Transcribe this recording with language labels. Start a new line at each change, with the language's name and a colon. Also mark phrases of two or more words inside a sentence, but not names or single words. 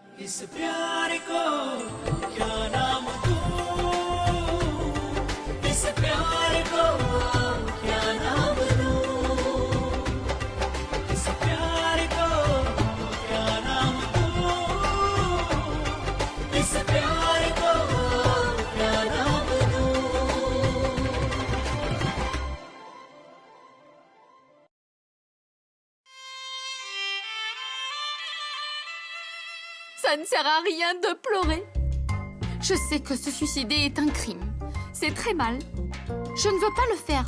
Hindi: प्यार को क्या नाम दूं, इस प्यार को क्या नाम दूं, इस प्यार को क्या नाम दूं, इस प्यार को क्या नाम दूं।
French: Ça ne sert à rien de pleurer. Je sais que se suicider est un crime. C'est très mal. Je ne veux pas le faire.